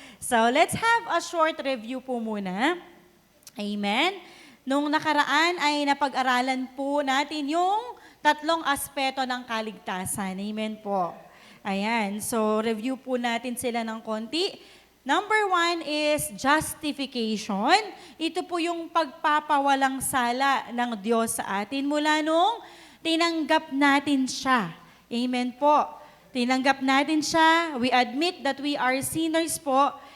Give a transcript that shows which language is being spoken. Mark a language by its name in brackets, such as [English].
[English] So let's have a short review [Filipino] po muna. Amen. Nung nakaraan ay napag-aralan po natin yung tatlong aspeto ng kaligtasan. Amen po. Ayan. So, review po natin sila ng konti. [English] Number 1 is justification. [Filipino] Ito po yung pagpapawalang sala ng Diyos sa atin mula nung tinanggap natin siya. Amen po. Tinanggap natin siya. [English] We admit that we are sinners po.